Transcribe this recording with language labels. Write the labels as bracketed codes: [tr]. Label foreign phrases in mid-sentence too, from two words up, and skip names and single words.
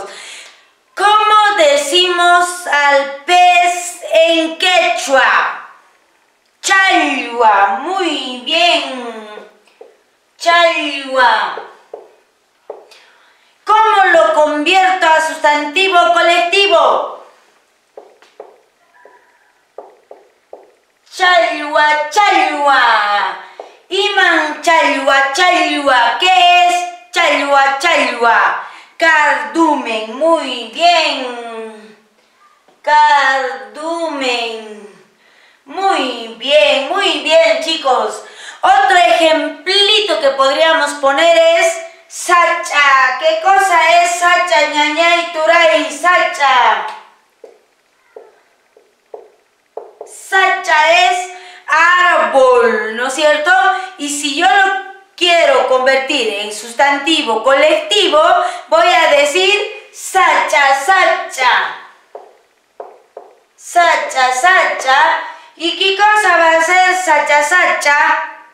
[es] ¿Cómo decimos al pez en quechua? Chalwa, muy bien. [qu] Chalwa. [es] ¿Cómo lo convierto a sustantivo colectivo? [qu] Chalwa, chalwa. Iman chalwa, chalwa. [es] ¿Qué es [qu] chalwa, chalwa? [es] Cardumen, muy bien. Cardumen. Muy bien, chicos. Otro ejemplito que podríamos poner es sacha. ¿Qué cosa es sacha, [qu] ñañay, turay? [es] Sacha. Sacha es árbol, ¿no es cierto? Y si yo lo quiero convertir en sustantivo colectivo, voy a decir [qu] sacha, sacha. Sacha, sacha. [es] ¿Y qué cosa va a ser [qu] sacha, sacha?